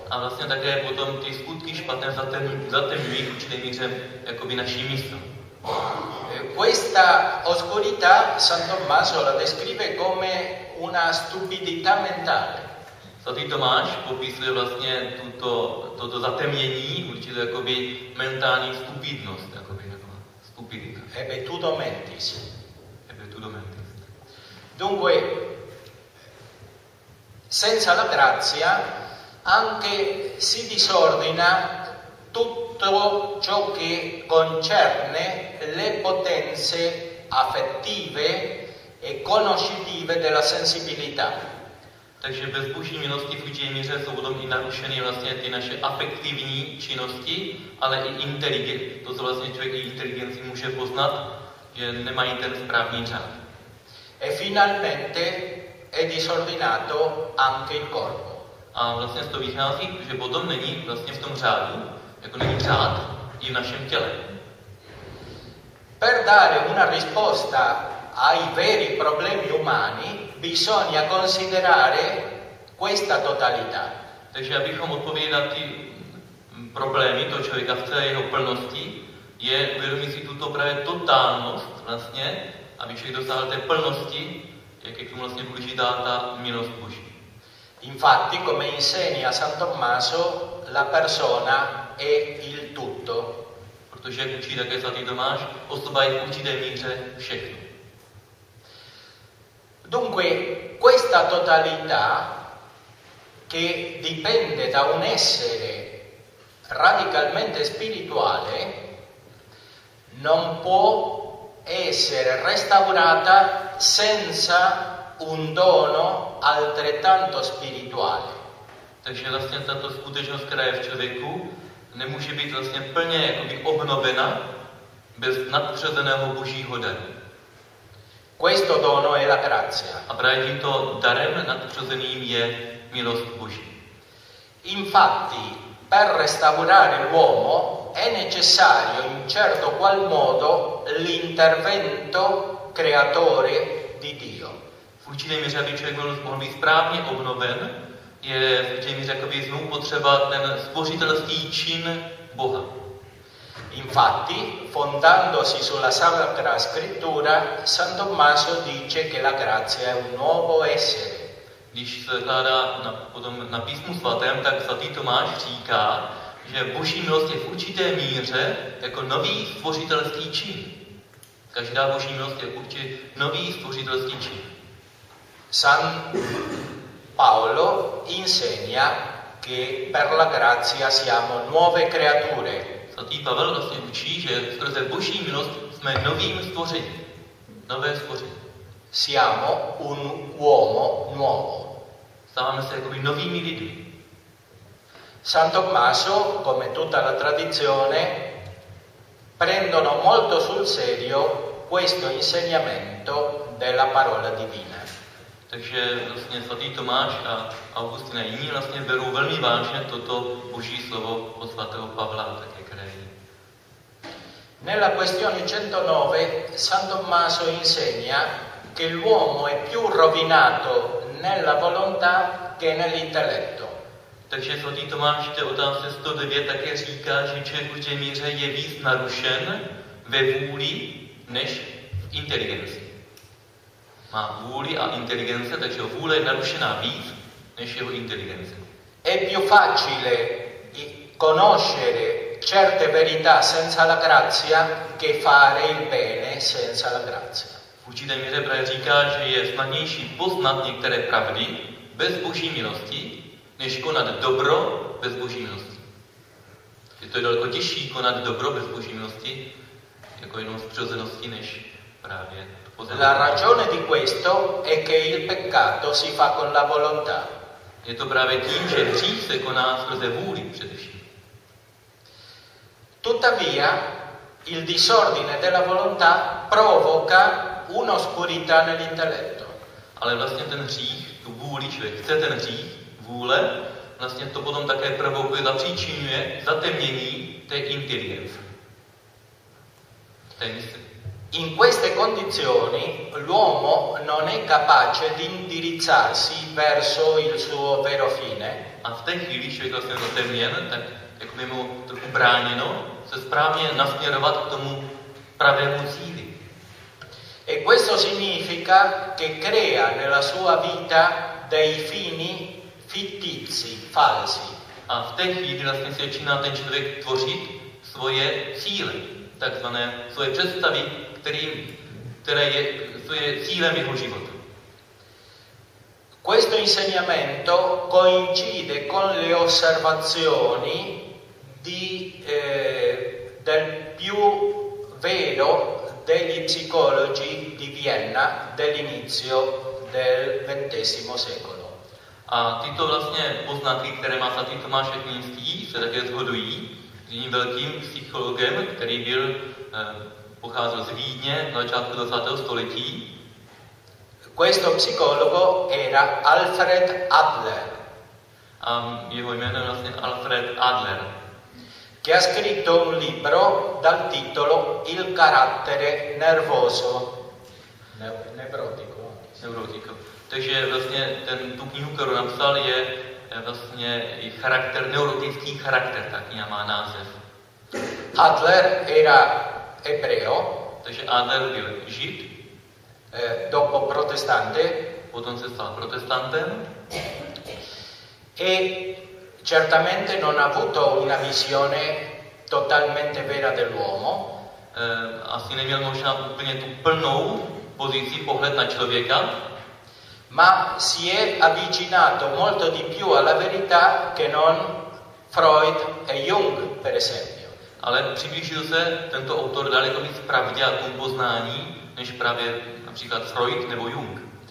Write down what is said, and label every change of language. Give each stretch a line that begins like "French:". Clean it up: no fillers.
Czech: A vlastně také potom ty skutky špatné zatemňují určitý míře jakoby naší mysl.
Italian: Questa oscurità San Tommaso la descrive come una stupidità mentale.
Czech: Svatý Tomáš popisuje vlastně toto zatemnění, určitě jakoby mentální stupidnost, jakoby taková stupidita.
Latin: Ebetudo mentis. Ebetudo mentis.
Italian: Dunque, senza la grazia, anche si disordina tutto ciò che concerne le potenze affettive e conoscitive della sensibilità.
Czech: Takže bez boží milosti v určitě míře jsou potom i narušeny vlastně ty naše afektivní činnosti, ale i inteligence. To, co vlastně člověk i inteligenci může poznat, že nemají ten správný řád.
Italian: E finalmente è disordinato anche il corpo.
Czech: A vlastně z toho vychází, že potom není vlastně v tom řádu, jako není řád i v našem těle.
Italian: Per dare una risposta ai veri problemi umani bisogna considerare questa totalità.
Czech: Takže abychom odpověděli na ty problémy toho člověka v celé jeho plnosti, je uvědomit si tuto právě totálnost vlastně, aby člověk dosáhl té plnosti, jak je k tomu vlastně důležitá ta milost Boží.
Italian: Infatti, come insegna San Tommaso, la persona è il tutto.
Czech: protože jak učí také svatý Tomáš, osoba je v určité míře všechno.
Italian: Dunque, questa totalità che dipende da un essere radicalmente spirituale non può essere restaurata senza un dono altrettanto spirituale.
Czech: Takže vlastně tato skutečnost, která je v člověku, nemůže být vlastně plně jakoby obnovena bez nadpřirozeného božího daru.
Italian: Questo dono è la grazia.
Czech: A právě tímto darem nadpřirozeným je milost Boží.
Italian: Infatti, per restaurare l'uomo è necessario in certo qual modo l'intervento creatore di Dio.
Czech: V určité míře, aby člověk mohl být správně obnoven, je v určité míře jakoby znovu potřeba ten spořitelský čin Boha.
Italian: Infatti, fondandosi sulla Sacra Scrittura, San Tommaso dice che la grazia è un nuovo essere.
Czech: Když se kládá potom na Písmu svatém, tak svatý Tomáš říká, že Boží milost je v určité míře jako nový stvořitelský čin. Každá Boží milost je určitě nový stvořitelský čin.
Italian: San Paolo insegna che per la grazia siamo nuove creature.
Czech: Svatý Pavel vlastně učí, že skrze Boží milost jsme novým stvořením, nové stvoření.
Italian: Siamo un uomo nuovo.
Czech: Stáváme se jakoby novými lidmi.
Italian: San Tommaso, come tutta la tradizione, prendono molto sul serio questo insegnamento della parola divina.
Czech: Takže vlastně svatý Tomáš a Augustin a jiní vlastně berou velmi vážně toto Boží slovo od svatého Pavla.
Italian: Nella questione 109 San Tommaso insegna che l'uomo è più rovinato nella volontà che nell'intelletto.
Czech: Takže svatý Tomáš v té otázce 109 také říká, že člověk v určité míře je víc narušen ve vůli než v inteligenci. Má vůli a inteligence, takže vůle je narušená víc než jeho inteligence.
Italian: È più facile conoscere certe verità senza la grazia che fare il bene senza la grazia.
Czech: Učitel mi právě říká, že je snadnější poznat některé pravdy bez Boží milosti, než konat dobro bez Boží milosti. Je to daleko těžší konat dobro bez Boží milosti, jako jenom z přirozenosti, než právě poznat.
Italian: La ragione di questo è che il peccato si fa con la volontà.
Czech: Je to právě tím, že hřích se koná skrze vůli především.
Italian: Tuttavia, il disordine della volontà provoca un'oscurità nell'intelletto.
Czech: Ale vlastně ten hřích, tu vůli, člověk chce ten hřích, vůle, vlastně to potom také provokuje, zapříčinuje zatemnění té inteligence.
Italian: In queste condizioni l'uomo non è capace di indirizzarsi verso il suo vero fine.
Czech: A v té chvíli člověk vlastně zatemněn, tak jako mimo trochu bráněno, se správně nasměrovat k tomu pravému cíli.
Italian: E questo significa che crea nella sua vita dei fini fittizi, falsi.
Czech: A v té chvíli vlastně si začíná ten člověk tvořit svoje cíle, takzvané svoje představy, které je cílem jeho života.
Italian: Questo insegnamento coincide con le osservazioni del più vero degli psicologi di Vienna dell'inizio del XX secolo.
Czech: A tyto vlastně poznatky, které má svatý Tomáš Akvinský, se také zhodují s jedním velkým psychologem, který byl pocházel z Vídně na začátku 20. století.
Italian: Questo psicologo era Alfred Adler.
Czech: A jeho jméno je vlastně Alfred Adler.
Italian: Che ha scritto un libro dal titolo Il carattere nervoso. Neurotico. Neurotico.
Czech: Takže vlastně tu knihu, kterou napsal, je vlastně i charakter, neurotický charakter, ta kniha má název.
Italian: Adler era ebreo.
Czech: Takže Adler byl žid.
Italian: Dopo protestante.
Czech: Potom se stal protestantem.
Italian: E certamente non ha avuto una visione totalmente vera dell'uomo,
Czech: asi neměl možná úplně tu plnou pozici, pohled na člověka,
Italian: ma si è avvicinato molto di più alla verità che non Freud e Jung, per esempio.
Czech: Ale přiblížil se tento autor daleko víc pravdě a tomu poznání, než právě například Freud nebo Jung.